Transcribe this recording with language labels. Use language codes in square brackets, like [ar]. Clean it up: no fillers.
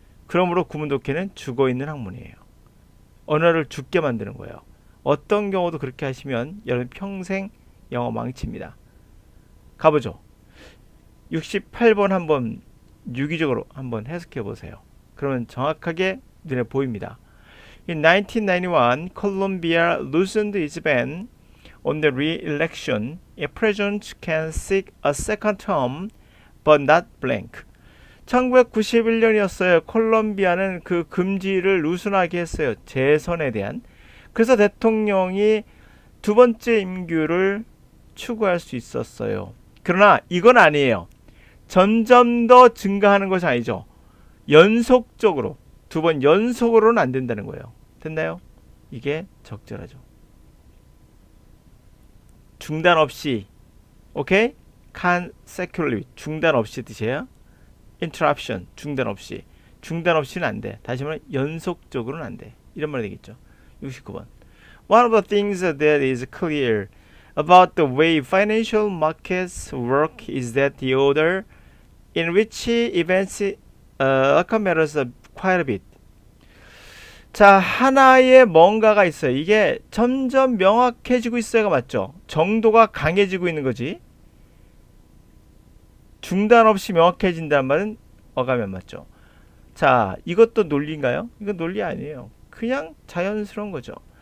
[ko] 그러므로 구문 독해는 죽어있는 학문이에요. 언어를 죽게 만드는 거예요. 어떤 경우도 그렇게 하시면 여러분 평생 영어 망칩니다. 가보죠. 68번 한번 유기적으로 한번 해석해 보세요. 그러면 정확하게 눈에 보입니다. [en] In 1991, Colombia loosened its ban on the re-election. A president can seek a second term, but not blank. [ko] 1991년이었어요. 콜롬비아는 그 금지를 루슨하게 했어요. 재선에 대한. 그래서 대통령이 두 번째 임기를 추구할 수 있었어요. 그러나 이건 아니에요. 점점 더 증가하는 것이 아니죠. 연속적으로 두 번 연속으로는 안 된다는 거예요. 됐나요? 이게 적절하죠. 중단 없이, 오케이? consecutively, 중단 없이 뜻이에요. interruption, 중단 없이. 중단 없이는 안 돼. 다시 말하면 연속적으로는 안 돼. 이런 말이 되겠죠. 69번. [en] One of the things that is clear about the way financial markets work is that the order in which events occur matters quite a bit. [ko] 자, 하나의 뭔가가 있어요. 이게 점점 명확해지고 있어요가 맞죠? 정도가 강해지고 있는 거지. 중단 없이 명확해진다는 말은 어감이 안 맞죠. 자, 이것도 논리인가요? 이건 논리 아니에요. 그냥 자연스러운 거죠.